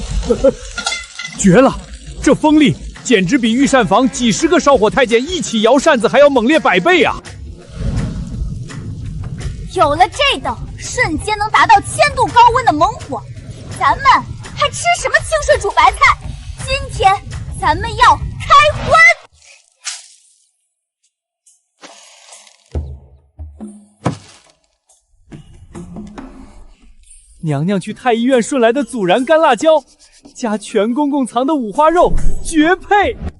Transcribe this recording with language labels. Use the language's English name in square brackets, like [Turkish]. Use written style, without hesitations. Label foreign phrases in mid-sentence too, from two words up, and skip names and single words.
[Chinese] 絕了！這風力簡直比御膳房幾十個燒火太監一起搖扇子還要猛烈100倍啊！有了這等瞬間能達到1000度高溫的猛火，咱們還吃什麼清水煮白菜？今天咱們要開葷！娘娘去太医院顺来的孜然干辣椒，加全公公藏的五花肉，絕配！